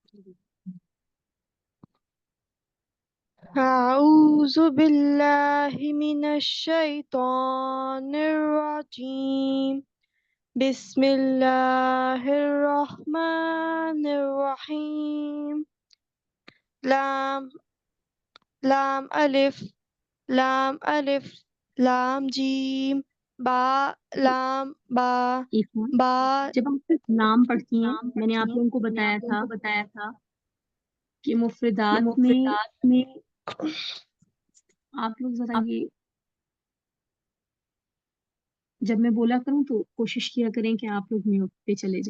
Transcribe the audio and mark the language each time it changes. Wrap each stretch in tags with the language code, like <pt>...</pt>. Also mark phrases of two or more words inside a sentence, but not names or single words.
<ar>اعوذ باللہ من الشیطان الرجیم، بسم اللہ الرحمن الرحیم۔</ar> <ur>لام لام الف لام الف لام جیم با لام با ایفا با جب ہم صرف نام پڑھتی ہیں، میں نے آپ لوگوں کو بتایا تھا کہ مفردات میں آپ لوگ ذرا یہ جب میں بولا کروں تو کوشش کیا کریں کہ آپ لوگ میوٹ پہ چلے جائیں۔</ur>